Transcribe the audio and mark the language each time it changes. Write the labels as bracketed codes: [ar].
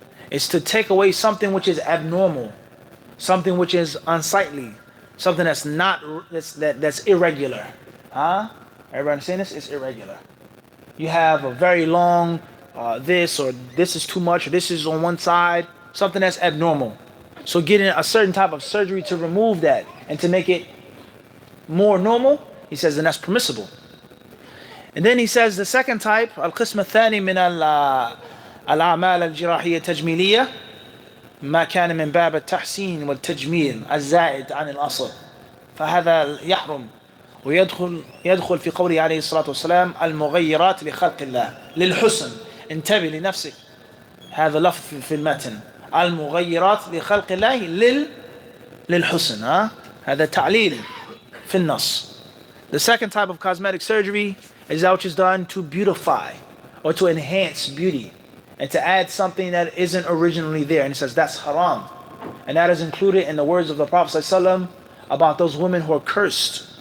[en] It's to take away something which is abnormal, something which is unsightly, something that's not, that's irregular. Huh? Everybody understand this? It's irregular. You have a very long, this, or this is too much, or this is on one side, something that's abnormal. So getting a certain type of surgery to remove that and to make it more normal, he says, then that's permissible. And then he says the second type, [ar] القسم الثاني من الأعمال الجراحية التجميلية ما كان من باب التحسين والتجميل الزائد عن الأصل فهذا يحرم ويدخل في قوله عليه الصلاة والسلام المغيرات لخلق الله للحسن. انتبه لنفسك، هذا لفظ في المتن، المغيرات لخلق الله للحسن. هذا تعليل في النص. [en] The second type of cosmetic surgery is that which is done to beautify or to enhance beauty and to add something that isn't originally there. And he says that's haram. And that is included in the words of the Prophet ﷺ about those women who are cursed.